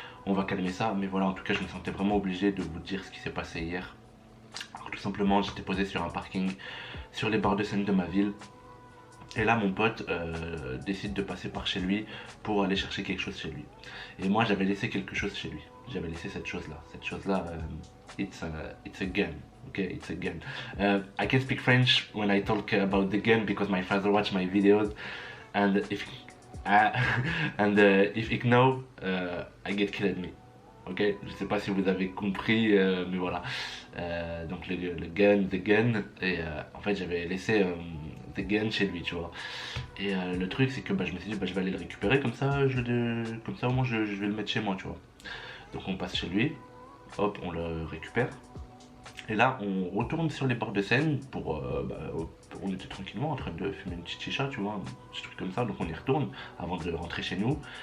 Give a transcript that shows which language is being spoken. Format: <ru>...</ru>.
<fr>On va calmer ça, mais voilà, en tout cas je me sentais vraiment obligé de vous dire ce qui s'est passé hier. Alors tout simplement, j'étais posé sur un parking, sur les bords de Seine de ma ville. Et là mon pote décide de passer par chez lui pour aller chercher quelque chose chez lui. Et moi j'avais laissé quelque chose chez lui. J'avais laissé cette chose là.</fr> <en>It's a gun. Okay, it's a gun. I can speak French when I talk about the gun because my father watch my videos, and if if he know, I get killed me.</en> <fr>Ok, je sais pas si vous avez compris, mais voilà. Donc le gun,</fr> <en>the gun,</en> <fr>et en fait j'avais laissé the gun chez lui, tu vois. Et le truc c'est que je me suis dit je vais aller le récupérer comme ça, comme ça au moins je vais le mettre chez moi, tu vois. Donc on passe chez lui, hop, on le récupère. Et là on retourne sur les bords de Seine pour on était tranquillement en train de fumer une petite chicha, tu vois, un petit truc comme ça, donc on y retourne avant de rentrer chez nous.</fr>